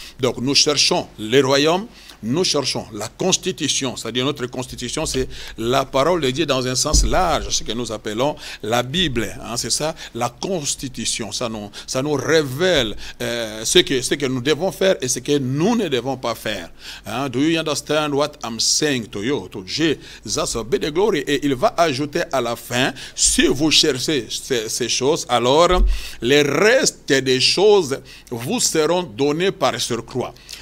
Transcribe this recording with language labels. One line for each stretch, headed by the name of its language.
French: Donc nous cherchons les royaumes, nous cherchons la constitution. C'est-à-dire notre constitution, c'est la parole de Dieu dans un sens large, ce que nous appelons la Bible. Hein, c'est ça, la constitution. Ça nous révèle ce que nous devons faire et ce que nous ne devons pas faire.
English: Hein, do you understand what I'm saying to you? To Jesus be the glory.
French: Et il va ajouter à la fin, si vous cherchez ces choses, alors les restes des choses vous seront donnés par surcroît.